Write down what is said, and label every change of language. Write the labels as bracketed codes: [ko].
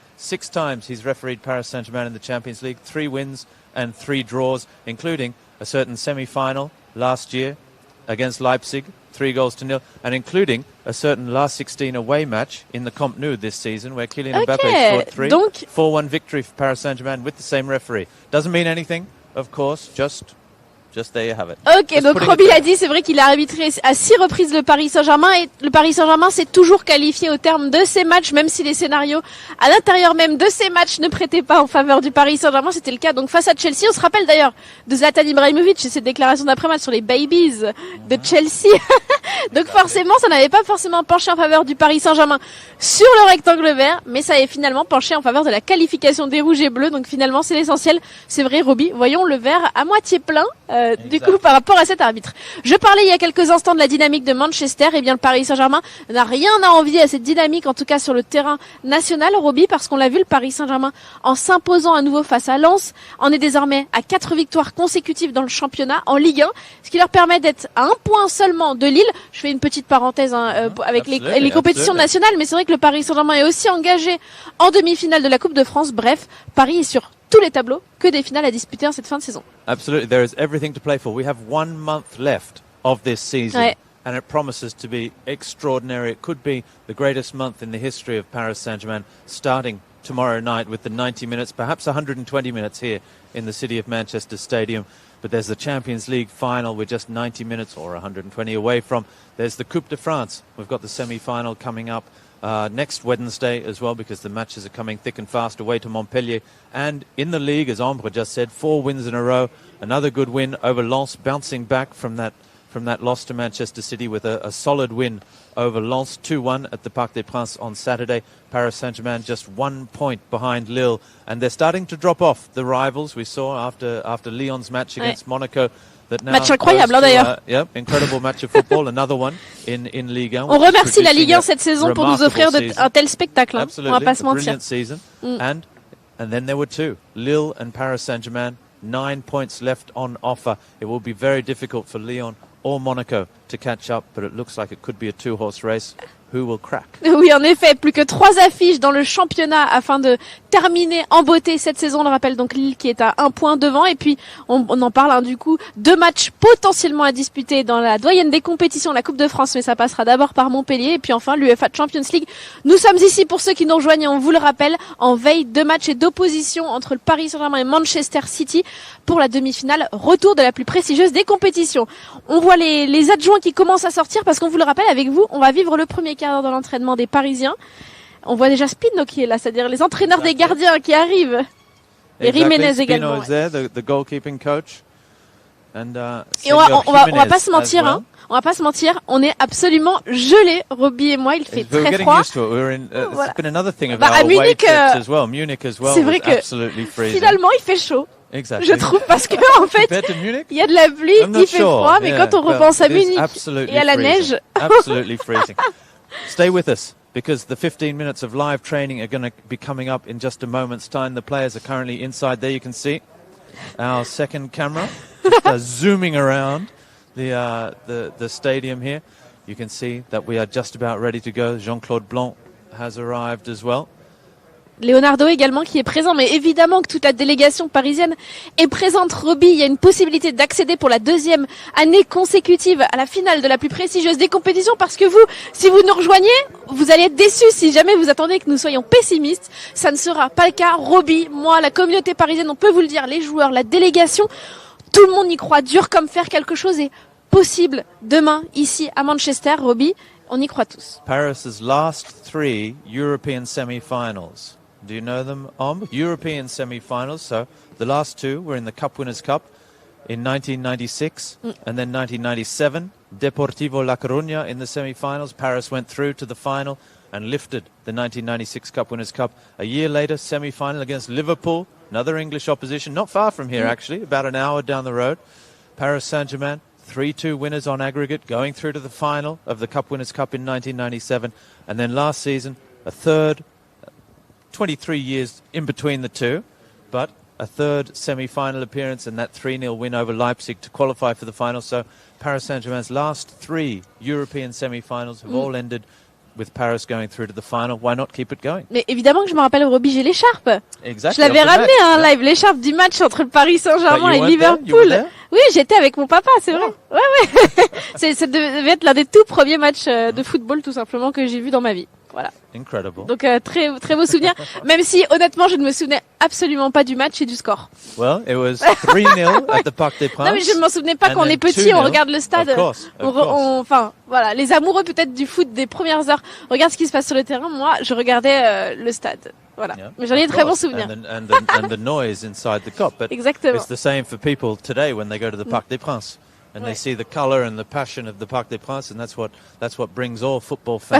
[en] 6 times he's refereed Paris Saint-Germain in the Champions League, 3 wins and 3 draws, including a certain semi-final last year against Leipzig, 3-0, and including a certain last 16 away match in the Camp Nou this season where Kylian Mbappé scored 3. 4-1 victory for Paris Saint-Germain with the same referee. Doesn't mean anything, of course, just there you have it. [fr] Ok, donc Roby l'a dit, c'est vrai qu'il a arbitré à 6 reprises le Paris Saint-Germain, et le Paris Saint-Germain s'est toujours qualifié au terme de ces matchs, même si les scénarios à l'intérieur même de ces matchs ne prêtaient pas en faveur du Paris Saint-Germain. C'était le cas donc face à Chelsea. On se rappelle d'ailleurs de Zlatan Ibrahimovic et ses déclarations d'après-match sur les babies de Chelsea. Donc forcément, ça n'avait pas forcément penché en faveur du Paris Saint-Germain sur le rectangle vert, mais ça avait finalement penché en faveur de la qualification des rouges et bleus. Donc finalement, c'est l'essentiel. C'est vrai, Roby, voyons le verre à moitié plein du coup par rapport à cet arbitre. Je parlais il y a quelques instants de la dynamique de Manchester. Eh bien le Paris Saint-Germain n'a rien à envier à cette dynamique, en tout cas sur le terrain national, Roby, parce qu'on l'a vu, le Paris Saint-Germain, en s'imposant à nouveau face à Lens, en est désormais à 4 victoires consécutives dans le championnat en Ligue 1, ce qui leur permet d'être à 1 point seulement de Lille. Je fais une petite parenthèse avec les compétitions nationales, mais c'est vrai que le Paris Saint-Germain est aussi engagé en demi-finale de la Coupe de France. Bref, Paris est sur tous les tableaux, que des finales à disputer en cette fin de saison. [en] Absolutely, there is everything to play for. We have 1 month left of this season. [fr] Ouais. [en] And it promises to be extraordinary. It could be the greatest month in the history of Paris Saint-Germain, starting tomorrow night with the 90 minutes, perhaps 120 minutes here in the city of Manchester Stadium. But there's the Champions League final we're just 90 minutes or 120 away from. There's the Coupe de France. We've got the semi-final coming up next Wednesday as well, because the matches are coming thick and fast away to Montpellier. And in the league, as Ambre just said, 4 wins in a row. Another good win over Lens, bouncing back from that loss to Manchester City with a solid win over Lens, 2-1 at the Parc des Princes on Saturday. Paris Saint-Germain just 1 point behind Lille, and they're starting to drop off the rivals. We saw after Lyon's match against Monaco. That now [fr] match incroyable d'ailleurs. [en] Incredible match of football. Another one in Ligue 1. [fr] On remercie la Ligue 1 cette saison pour nous offrir un tel spectacle. Hein. On va pas se mentir. [en] Brilliant season. And then there were 2, Lille and Paris Saint-Germain. 9 points left on offer. It will be very difficult for Lyon or Monaco to catch up, but it looks like it could be a 2-horse race. Who will crack? [fr] Oui, en effet, plus que 3 affiches dans le championnat afin de terminer en beauté cette saison. On le rappelle, donc Lille qui est à 1 point devant. Et puis, on en parle du coup, 2 matchs potentiellement à disputer dans la doyenne des compétitions, la Coupe de France, mais ça passera d'abord par Montpellier. Et puis enfin, l'UEFA Champions League. Nous sommes ici, pour ceux qui nous rejoignent, et on vous le rappelle, en veille de matchs et d'opposition entre le Paris Saint-Germain et Manchester City pour la demi-finale, retour de la plus prestigieuse des compétitions. On voit les adjoints qui commencent à sortir, parce qu'on vous le rappelle, avec vous, on va vivre le premier quart d'heure de l'entraînement des Parisiens. On voit déjà Spino qui est là, c'est-à-dire les entraîneurs des gardiens qui arrivent. Et Jiménez également. [en] There, the goalkeeping coach. And, [fr] et on va pas se mentir, [en] well. [fr] hein. On va pas se mentir, on est absolument gelés, Roby et moi, il fait très froid. [en] It's been another thing [fr] Bah, [en] about [fr] à Munich, [en] Munich as well. [fr] C'est vrai que finalement il fait chaud. [en] Exactly. [fr] Je trouve, parce que en fait, il y a de la pluie, il fait froid, mais quand on repense à Munich et à la neige. [en] Absolutely freezing. Stay with us, because the 15 minutes of live training are going to be coming up in just a moment's time. The players are currently inside there. You can see our second camera zooming around the stadium here. You can see that we are just about ready to go. Jean-Claude Blanc has arrived as well. [fr] Leonardo également qui est présent, mais évidemment que toute la délégation parisienne est présente. Roby, il y a une possibilité d'accéder pour la 2e année consécutive à la finale de la plus prestigieuse des compétitions, parce que vous, si vous nous rejoignez, vous allez être déçus si jamais vous attendez que nous soyons pessimistes. Ça ne sera pas le cas. Roby, moi, la communauté parisienne, on peut vous le dire, les joueurs, la délégation, tout le monde y croit dur comme fer. Quelque chose est possible demain ici à Manchester. Roby, on y croit tous. [en] Paris's last 3 European semi-finals. Do you know them, European semi-finals. So the last 2 were in the Cup Winners' Cup in 1996 and then 1997. Deportivo La Coruña in the semi-finals. Paris went through to the final and lifted the 1996 Cup Winners' Cup. A year later, semi-final against Liverpool, another English opposition, not far from here actually, about an hour down the road. Paris Saint-Germain, 3-2 winners on aggregate, going through to the final of the Cup Winners' Cup in 1997. And then last season, a third, 23 years in between the two, but a third semi-final appearance and that 3-0 win over Leipzig to qualify for the final. So Paris Saint-Germain's last 3 European semi-finals have all ended with Paris going through to the final. Why not keep it going? [fr] Mais évidemment que je me rappelle, Roby, j'ai l'écharpe. [en] Exactly. [fr] Je l'avais ramené live, l'écharpe du match entre le Paris Saint-Germain et Liverpool. Oui, j'étais avec mon papa, c'est vrai. Ouais. Ça devait être l'un des tout premiers matchs de football, tout simplement, que j'ai vu dans ma vie. Voilà. [en] Incredible. [fr] Donc très très beau souvenir, même si honnêtement je ne me souvenais absolument pas du match et du score. [en] Well, it was 3-0 at the Parc des Princes. [fr] Non mais je ne m'en souvenais pas, quand on est petit, on regarde le stade. Enfin voilà, les amoureux peut-être du foot des premières heures regardent ce qui se passe sur le terrain. Moi, je regardais le stade. Voilà. Yeah, mais j'en ai très bons souvenirs. [en] And the noise inside the cup. But [fr] exactement. [en] It's the same for people today when they go to the Parc des Princes. And they see the colour and the passion of the Parc des Princes, and that's what brings all football fans